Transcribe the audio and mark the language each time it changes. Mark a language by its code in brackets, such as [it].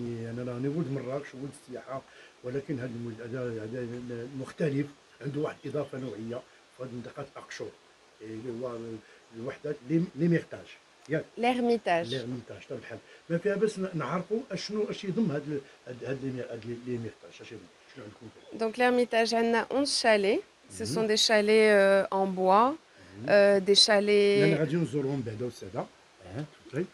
[ar] انا راني ولد مراكش ولد السياحه ولكن هذا مختلف عنده واحد اضافه نوعيه في هذه منطقه اقشور اللي هو الوحده ليميرتاج ياك [fr] L'Ermitage. [ar] ليميرتاج طيب بحال ما فيها باش نعرفوا اش يضم هذا ليميرتاج شنو عندكم [fr] Donc l'Ermitage, on a 11 chalets. Ce sont des chalets en bois, des [ar] يعني [fr] chalets... [ar] غادي نزورهم بعدا والساده طيب